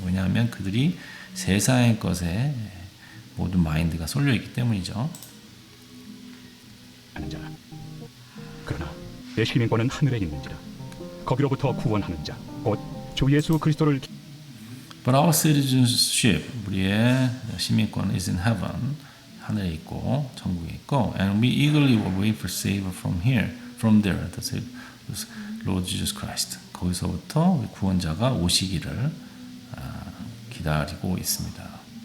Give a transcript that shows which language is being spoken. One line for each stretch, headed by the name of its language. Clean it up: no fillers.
Korean: 왜냐하면 그들이 세상의 것에 모든 마인드가 쏠려 있기 때문이죠. 하는 자라. 그러나 내 시민권은 하늘에 있는지라. 거기로부터 구원하는 자, 곧 주 예수 그리스도를.
English: But our citizenship,
Korean: 우리의 시민권
English: is in heaven,
Korean: 하늘에 있고 천국에 있고,
English: and we eagerly wait for Savior from there, the Lord Jesus Christ.
Korean: 거기서부터 우리 구원자가 오시기를 기다리고 있습니다.